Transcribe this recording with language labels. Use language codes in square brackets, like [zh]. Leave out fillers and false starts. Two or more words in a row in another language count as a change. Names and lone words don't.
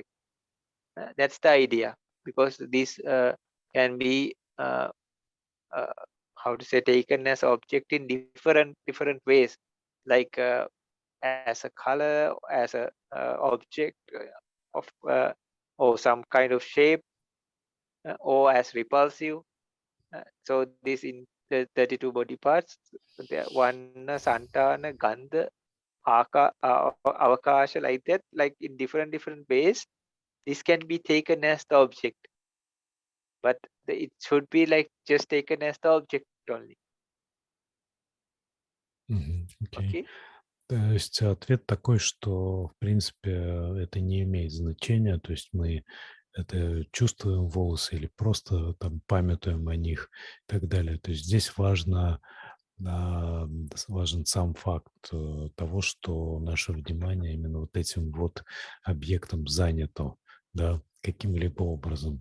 [en] That's the idea, because this can be uh, how to say, taken as object in different ways, like as a color, as a object of or some kind of shape, or as repulsive. So this in the 32 body parts, the one santana, [pi] gandha, avakasha, [en] like that, like in different ways, this can be taken as the object, but it should be like just taken as the object only. [ru] мгм. Окей. [en] Okay. [ru] То есть ответ такой, что, в принципе, это не имеет значения, то есть мы это чувствуем волосы или просто там памятуем о них и так далее. То есть здесь важен сам факт того, что наше внимание именно вот этим вот объектом занято, да, каким-либо образом.